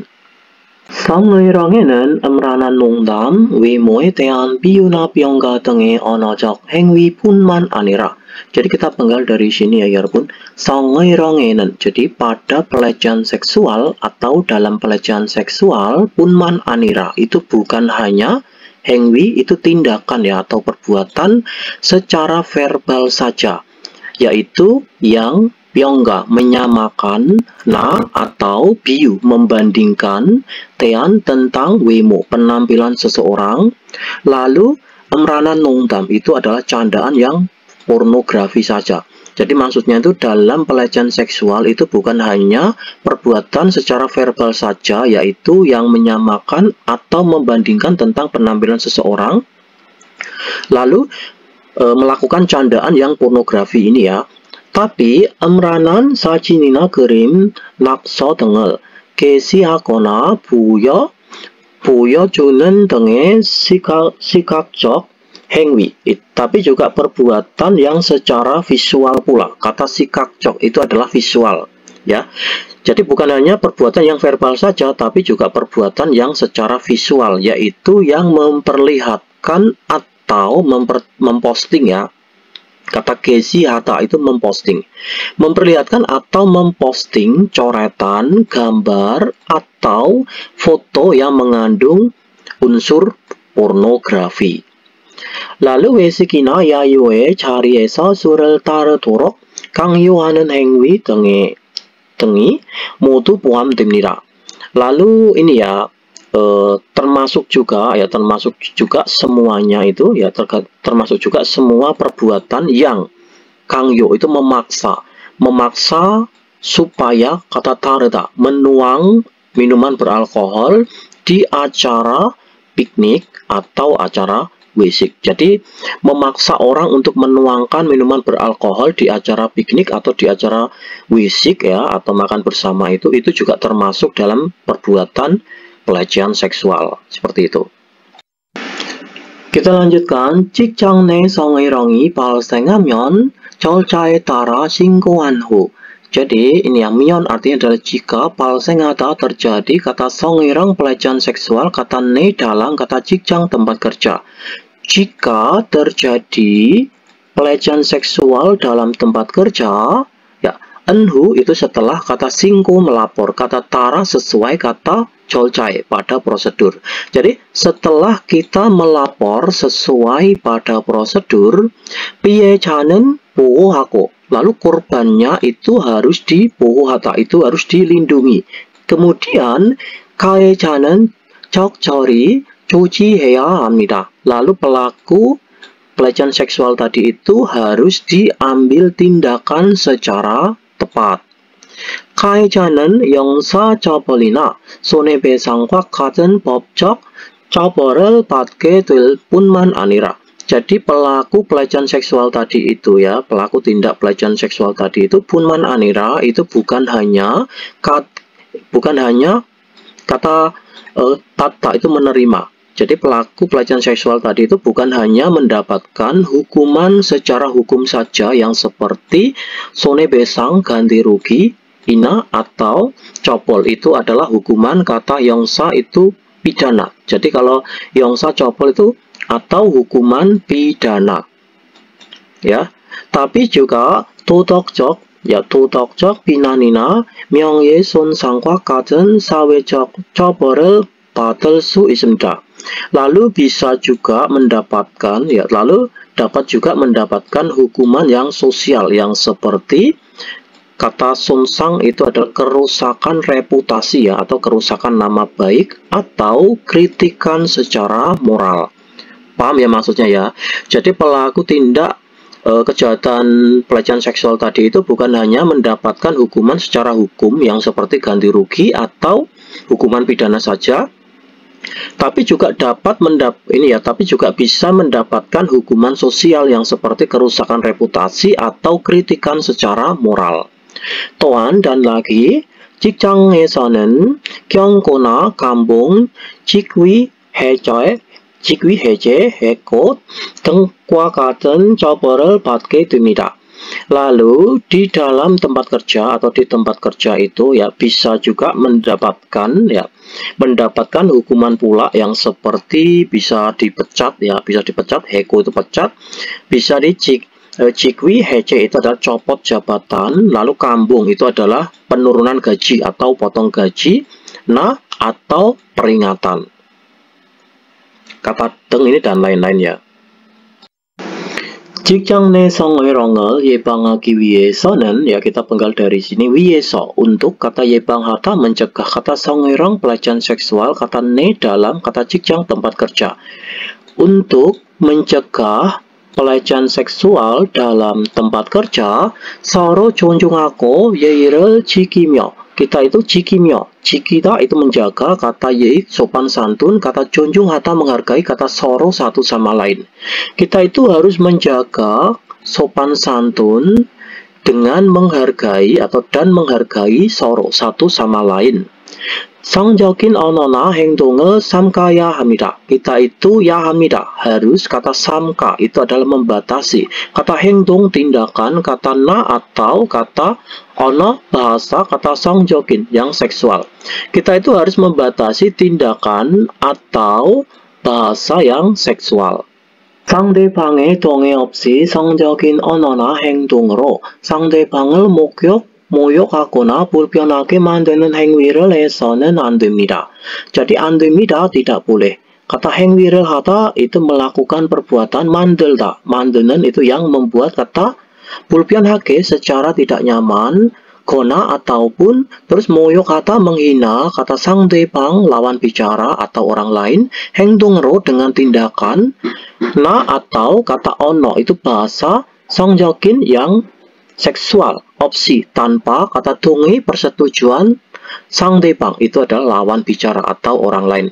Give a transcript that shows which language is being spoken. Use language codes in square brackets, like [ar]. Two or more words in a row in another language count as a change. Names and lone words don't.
[ko] 성희롱에는 음란한 농담, 외모에 대한 비유나 병가 등의 언어적 행위뿐만 아니라, [id] jadi kita penggal dari sini ya [ko] 여러분, 성희롱에는, [id] jadi pada pelecehan seksual atau dalam pelecehan seksual [ko] 뿐만 아니라, [id] itu bukan hanya 행위, itu tindakan ya atau perbuatan secara verbal saja, yaitu yang 병가 menyamakan, na atau biu membandingkan, tean tentang 외모 penampilan seseorang, lalu [ko] 음란한 농담 [id] itu adalah candaan yang pornografi saja. Jadi maksudnya itu dalam pelecehan seksual itu bukan hanya perbuatan secara verbal saja, yaitu yang menyamakan atau membandingkan tentang penampilan seseorang, lalu melakukan candaan yang pornografi ini ya. [ko] Tapi 음란한 사진이나 그림, 낙서 등을 게시하거나 보여주는 등의 시각적 행위, [id] tapi juga perbuatan yang secara visual pula. Kata sikakjok itu adalah visual, ya. Jadi bukan hanya perbuatan yang verbal saja, tapi juga perbuatan yang secara visual, yaitu yang memperlihatkan atau memposting ya. Kata 게시하다 itu memposting, memperlihatkan atau memposting coretan, gambar atau foto yang mengandung unsur pornografi. [ko] lalu 외식이나 야유회 자리에서 술을 따르도록 강요하는 행위 등이 모두 포함됩니다. [id] lalu ini ya termasuk juga semuanya itu ya, termasuk juga semua perbuatan yang 강요 itu memaksa supaya kata tarda menuang minuman beralkohol di acara piknik atau acara wisik. Jadi memaksa orang untuk menuangkan minuman beralkohol di acara piknik atau di acara wisik ya, atau makan bersama itu juga termasuk dalam perbuatan pelecehan seksual seperti itu. Kita lanjutkan. [ko] 직장 내 성희롱이 발생하면 절차에 따라 신고한 후. [id] Jadi ini yang 면 artinya adalah jika, 발생하다 terjadi, kata 성희롱 pelecehan seksual, kata ne dalam kata 직장 tempat kerja. Jika terjadi pelecehan seksual dalam tempat kerja, ya, enhu itu setelah kata singko melapor, kata tara sesuai kata 절차에 pada prosedur. Jadi setelah kita melapor sesuai pada prosedur, [ko] 피해자는 보호하고, [id] lalu korbannya itu harus di보호하다, itu harus dilindungi. [ko] Kemudian 가해자는 적절히 조치해야 합니다. [id] Lalu pelaku pelecehan seksual tadi itu harus diambil tindakan secara tepat. [ko] 가해자는 형사처벌이나 손해배상과 같은 법적 처벌을 받게 될 뿐만 아니라, [id] jadi pelaku pelecehan seksual tadi itu ya, pelaku tindak pelecehan seksual tadi itu punman anira itu bukan hanya kata tata itu menerima. Jadi pelaku pelecehan seksual tadi itu bukan hanya mendapatkan hukuman secara hukum saja yang seperti 손해배상 ganti rugi, ina atau copol, itu adalah hukuman, kata yongsa itu pidana. Jadi kalau yongsa copol itu atau hukuman pidana ya, tapi juga [ko] 도덕적 비난이나 명예훼손상과 같은 사회적 처벌을 받을 수 있습니다. [id] lalu bisa juga mendapatkan dapat juga mendapatkan hukuman yang sosial yang seperti kata sumsang itu adalah kerusakan reputasi ya, atau kerusakan nama baik, atau kritikan secara moral. Paham ya maksudnya ya? Jadi pelaku tindak kejahatan pelecehan seksual tadi itu bukan hanya mendapatkan hukuman secara hukum yang seperti ganti rugi atau hukuman pidana saja, tapi juga tapi juga bisa mendapatkan hukuman sosial yang seperti kerusakan reputasi atau kritikan secara moral. [ko] 또한 [id] dan lagi [ko] 직장에서는 경고나 감봉, 직위 해제, 해고 등과 같은 처벌을 받게 됩니다. [id] Lalu di dalam tempat kerja atau di tempat kerja itu ya bisa juga mendapatkan hukuman pula yang seperti bisa dipecat ya, heko itu pecat, bisa Jikwi hece itu adalah copot jabatan, lalu kambung itu adalah penurunan gaji atau potong gaji, nah atau peringatan. Kata deng ini dan lain-lain ya. [ko] 직장 내 성희롱을 예방하기 위해서는 [id] ya kita penggal dari sini 위해서 untuk kata 예방하다 mencegah kata 성희롱 pelecehan seksual kata ne dalam kata 직장 tempat kerja untuk mencegah pelecehan seksual dalam tempat kerja [ko] 서로 존중하고 예의를 지키며 [id] kita itu [ko] 지키며 지키다 [id] itu menjaga kata 예의 sopan santun kata 존중하다 menghargai kata 서로 satu sama lain kita itu harus menjaga sopan santun dengan menghargai dan menghargai 서로 satu sama lain [ko] 성적인 언어나 행동을 삼가야 합니다. [id] Kita itu ya 합니다. Harus kata samka itu adalah membatasi. Kata 행동 tindakan, kata na atau kata 언어 bahasa, kata 성적인 yang seksual. Kita itu harus membatasi tindakan atau bahasa yang seksual. [ko] 상대방의 동의 없이 성적인 언어나 행동으로 상대방을 모욕하거나 불편하게 만드는 행위를 해서는 안 됩니다. [id] Jadi [ko] 안 됩니다 [id] tidak boleh. Kata [ko] 행위를 하다 [id] itu melakukan perbuatan 만들다. 만드는 itu yang membuat kata 불편하게 secara tidak nyaman, 거나 ataupun terus 모욕하다 menghina kata 상대방 lawan bicara atau orang lain, 행동으로 dengan tindakan, na atau kata ono itu bahasa 성적인 yang seksual, opsi tanpa kata 동의 persetujuan 상대방 itu adalah lawan bicara atau orang lain.